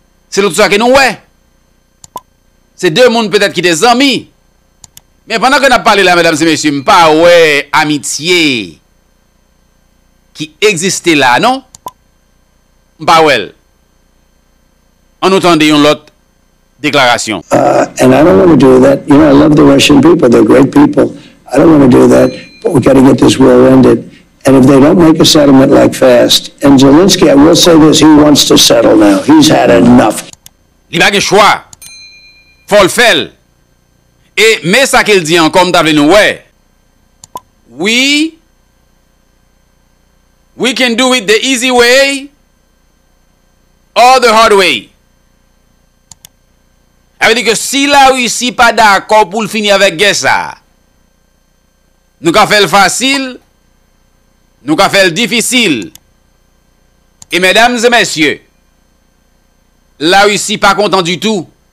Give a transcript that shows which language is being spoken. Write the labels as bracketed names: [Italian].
[French] C'est l'autre ça que nous ouais. C'est deux mondes peut-être qui étaient amis. Mais pendant qu'on a parlé là, mesdames et messieurs, pas ouais amitié qui existait là, non? Pas ouais. On entendait une autre déclaration. [English] And I don't want to do that. You know, I love the Russian people. They're great people. I don't want to do that. But we got to get this war ended. And if they don't make a settlement like fast, and Zelensky, I will say this, he wants to settle now. He's had enough. [French] Il n'a pas de choix. Faut le faire. Et, mais ça qu'il dit encore, comme nous, ouais. [English] We can do it the easy way or the hard way. [French] Ça veut dire que si la Russie pas d'accord pour le finir avec guerre ça, nous avons fait le facile, nous avons fait le difficile. Et mesdames et messieurs, la Russie pas content du tout.